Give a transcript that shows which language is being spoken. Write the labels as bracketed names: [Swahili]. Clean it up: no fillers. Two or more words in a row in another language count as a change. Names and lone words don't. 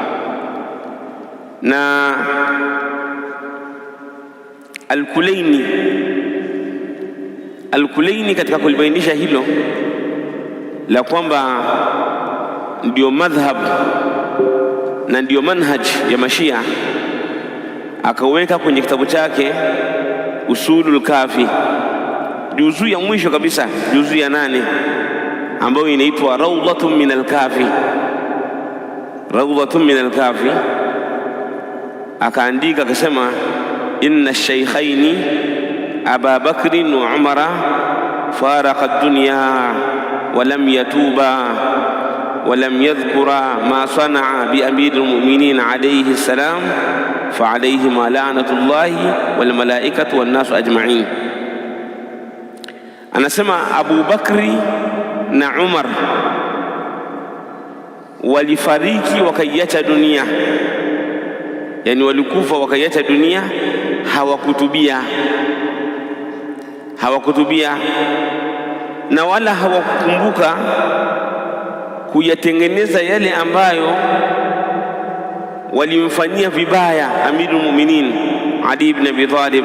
[Swahili] Na Al-Kulaini katika kulibainisha hilo la kwamba ndio madhhab na ndio manhaj ya Mashia, akaweka kwenye kitabu chake Usulul Kafi, juzuu ya mwisho kabisa, juzuu ya 8 ambayo inaitwa Rawdatun min al-Kafi. Rawdatun min al-Kafi, akaandika akasema, [Arabic] إن الشيخين أبا بكر وعمر فارقا الدنيا ولم يتوبا ولم يذكرا ما صنعا بأمير المؤمنين عليه السلام فعليهما لعنة الله والملائكة والناس أجمعين. [Swahili] Anasema Abu Bakri na Umar walifariki wakaiacha dunia, yani walikufa wakaiacha dunia, hawakutubia na wala hawakukumbuka kuyatengeneza yale ambayo walimfanyia vibaya Amirul Mu'minin Ali ibn Abi Talib.